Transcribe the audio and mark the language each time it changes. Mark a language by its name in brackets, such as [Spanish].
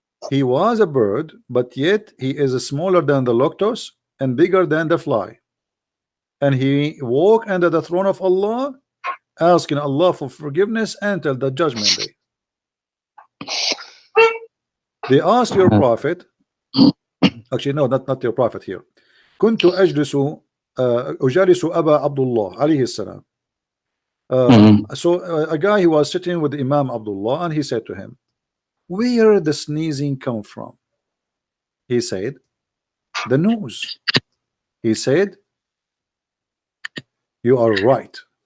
[English] He was a bird, but yet he is smaller than the luctus and bigger than the fly. And he walked under the throne of Allah, asking Allah for forgiveness until the judgment day. They asked your Prophet, actually no, not your Prophet here. [Arabic] كنت أجلس أجالس أبا عبد الله عليه السلام. [English] So a guy, he was sitting with Imam Abdullah, and he said to him, where the sneezing come from? He said, the nose. He said, you are right.